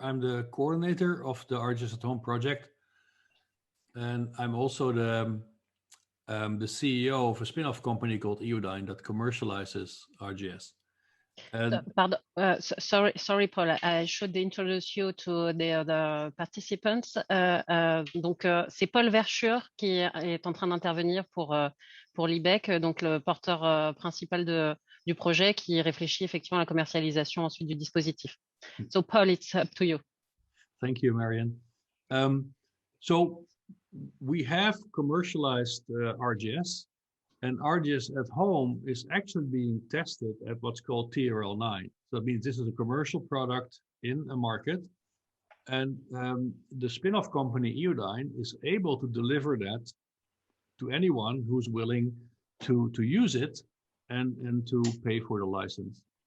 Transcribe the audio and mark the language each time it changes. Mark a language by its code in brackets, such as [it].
[en] I'm the coordinator of the RGS at Home project, and I'm also the CEO of a spin-off company called Eodyne that commercializes RGS. Pardon, sorry, Paul. I should introduce you to the other participants. [fr] Donc, c'est Paul Verschoor qui est en train d'intervenir pour l'IBEC, donc le porteur principal du projet qui réfléchit effectivement à la commercialisation ensuite du dispositif. [en] So, Paul, it's up to you. Thank you, Marianne. So we have commercialized RGS. And RGS at Home is actually being tested at what's called TRL9. So that means this is a commercial product in a market. And the spin-off company Eodyne is able to deliver that to anyone who's willing to use it and to pay for the license.